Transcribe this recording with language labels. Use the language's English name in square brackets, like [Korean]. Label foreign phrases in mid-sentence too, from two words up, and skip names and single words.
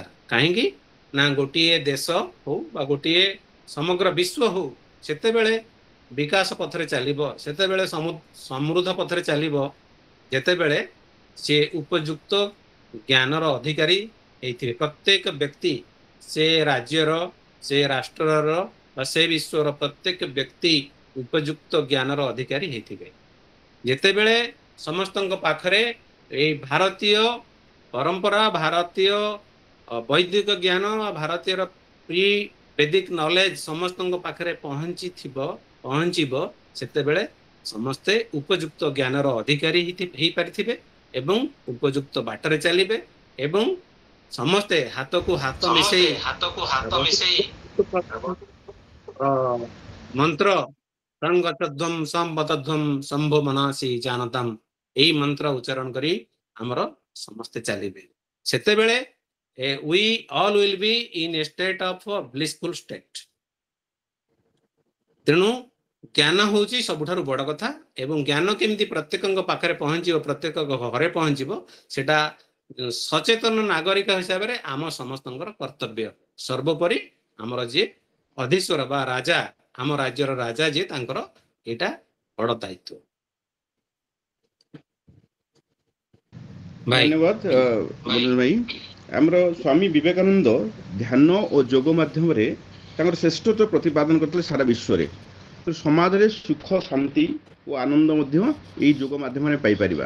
[Odia] କହିଁ ନା ଗୋଟେ ଦେଶ ହୋ ବା ଗୋଟେ ସମଗ୍ର ବିଶ୍ୱ ହୋ ସେତେବେଳେ ବିକାଶ ପଥରେ ଚାଲିବ, ସେତେବେଳେ ସମୃଦ୍ଧ ପଥରେ ଚାଲିବ ଯେତେବେଳେ ସେ ଉପଯୁକ୍ତ ଜ୍ଞାନର ଅଧିକାରୀ ହୋଇଥିବେ। ପ୍ରତ୍ୟେକ ବ୍ୟକ୍ତି ସେ ରାଜ୍ୟର ସେ ରାଷ୍ଟ୍ରର ବା ସେ ବିଶ୍ୱର ପ୍ରତ୍ୟେକ ବ୍ୟକ୍ତି ଉପଯୁକ୍ତ ଜ୍ଞାନର ଅଧିକାରୀ ହୋଇଥିବେ। ଯେତେବେଳେ ସମସ୍ତ ପାଖରେ ଏ ଭାରତୀୟ ପରମ୍ପରା, ଭାରତୀୟ ବୈଦିକ ଜ୍ଞାନ, ଭାରତୀୟ [English] pre Vedic knowledge [Odia] ସମସ୍ତ ପାଖରେ ପହଞ୍ଚିବ ସେତେବେଳେ ସମସ୍ତେ ଉପଯୁକ୍ତ ଜ୍ଞାନର ଅଧିକାରୀ ହୋଇ ପାରିଥିବେ ଏବଂ ଉପଯୁକ୍ତ ବାଟରେ ଚାଲିବେ ଏବଂ ସମସ୍ତେ ହାତ କୁ ହାତ ମିଶେଇ मंत्र [Sanskrit] रंगतध्वम संबतध्वम शंभो मनासी जानतम [Odia] ଏହି ମନ୍ତ୍ର ଉଚ୍ଚାରଣ କରି ଆମର ସମସ୍ତେ ଚାଲିବେ। [English] सेतेबेले we all will be in a state of blissful state। [Odia] ତେଣୁ ଜ୍ଞାନ ହେଉଛି ସବୁଠାରୁ ବଡ଼ କଥା ଏବଂ ଜ୍ଞାନ କେମିତି ପ୍ରତ୍ୟେକ ପାଖରେ ପହଞ୍ଚିବ, ପ୍ରତ୍ୟେକ ଘରେ ପହଞ୍ଚିବ ସେଟା ସଚେତନ ନାଗରିକ ହିସାବ ରେ ଆମ ସମସ୍ତଙ୍କର କର୍ତ୍ତବ୍ୟ। ସର୍ବୋପରି ଆମର ଯେ ଅଧୀଶ୍ୱର ବା ରାଜା, ଆମ ରାଜ୍ୟର ରାଜା ଯେ ତାଙ୍କର ଏଟା ବଡ଼ ଦାୟିତ୍ୱ। भाई ଧନ୍ୟବାଦ ମନୋଜ ଭାଇ। ଆମର ସ୍ୱାମୀ ବିବେକାନନ୍ଦ ଧ୍ୟାନ ଔର ଯୋଗ ମାଧ୍ୟମ ରେ ତାଙ୍କର ଶ୍ରେଷ୍ଠତ୍ୱ ପ୍ରତିପାଦନ କରନ୍ତେ ସାରା ବିଶ୍ୱ ରେ। ତ ସମାଜ ରେ ସୁଖ ଶାନ୍ତି ଔର ଆନନ୍ଦ ମଧ୍ୟ ଏହି ଯୋଗ ମାଧ୍ୟମ ପାଇ ପାରିବା।